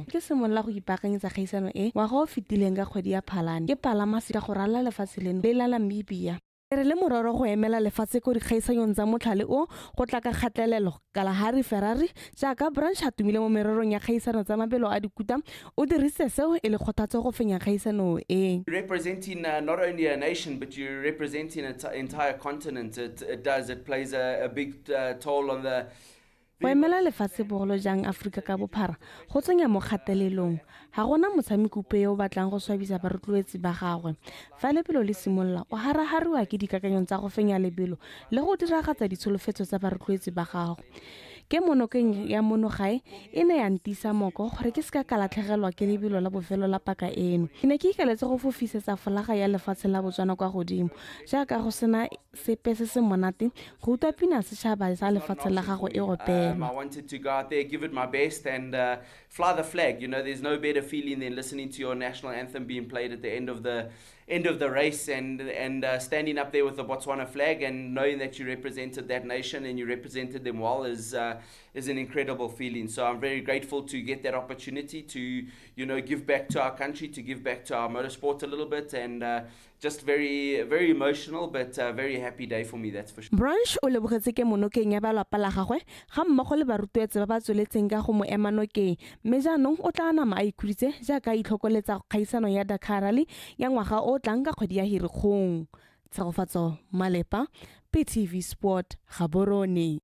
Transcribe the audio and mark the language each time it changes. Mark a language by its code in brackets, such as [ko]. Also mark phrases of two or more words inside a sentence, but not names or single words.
[tn] Ke semolla go ipaakanyetsa kgaisano e ngwaga o fetileng ka kgwedi ya Phalane ke palama ka go rala lefatshe leno le la Namibia. Re le mororo go emela lefatshe ko dikgaisanong tsa motlhale o go tla ka kgatelelo Kalahari Ferrari jaaka Branch a tumile mo mererong ya kgaisano tsa mabelo a dikuta o dirisitse seo e le kgothatso go fenya kgaisano e. [en] Representing not only a nation but you're representing an entire continent. It plays a big toll on the [tn] go emela lefatshe bogolo jang Afrika ka bophara go tsenya mo kgatelelong ga gona motshameko upe yo o batlang go swabisa barutloetsi ba gagwe fa lebelo le simolola o harahariwa ke dikakanyong tsa go fenya lebelo le go diragatsa ditsholofetso tsa barutloetsi ba gagwe. ke monokeng ya monogae e ne ya ntisa moko gore ke ska ka latlhegelwa ke lebelo la bofelo la paka eno. Ke ne ke ikaletse go fofisetsa folaga ya lefatshe la Botswana kwa godimo jaaka go sena sepe se se monate go utlwa pina setšhaba sa lefatshe la gago e opelwa. [en] I wanted to go out there, give it my best, and fly the flag. You know, there's no better feeling than listening to your national anthem being played at the end of the race, and standing up there with the Botswana flag and knowing that you represented that nation and you represented them well is an incredible feeling. So I'm very grateful to get that opportunity to, you know, give back to our country, to give back to our motorsport a little bit, and just very, very emotional, but very happy day for me, that's for sure. [tn] Branch o lebogetse ke monokeng ya balapa la gagwe ga mmogo le barutwetse ba ba tsweletseng ka go mo ema nokeng, mme jaanong o tla nama a ikhuditse jaaka a itlhokoletsa kgaisano ya Dakar Rally ya ngwaga o tlang ka kgwedi ya Ferikgong. Tshegofatso Malepa, PTV Sport, Gaborone.